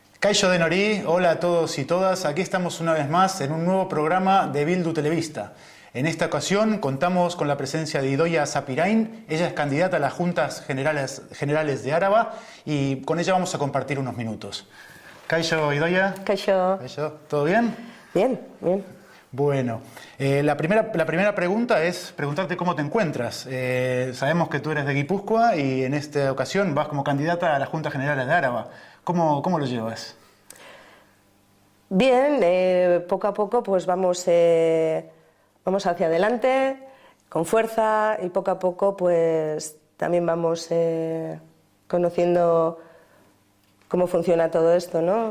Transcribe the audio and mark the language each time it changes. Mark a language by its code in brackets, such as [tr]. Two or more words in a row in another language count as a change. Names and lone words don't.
[eu] Kaixo Denori, [es] hola a todos y todas. Aquí estamos una vez más en un nuevo programa de Bildu Televista. En esta ocasión contamos con la presencia de Idoia Sapirain. Ella es candidata a las Juntas Generales de Áraba y con ella vamos a compartir unos minutos. [eu] Kaixo, Idoia. Kaixo. Kaixo, [es] ¿todo bien? Bien, bien. Bueno, la primera pregunta es preguntarte cómo te encuentras. Sabemos que tú eres de Guipúzcoa y en esta ocasión vas como candidata a las Juntas Generales de Áraba. ¿Cómo lo llevas? Bien, poco a poco pues vamos hacia adelante, con fuerza, y poco a poco pues también vamos conociendo cómo funciona todo esto, ¿no?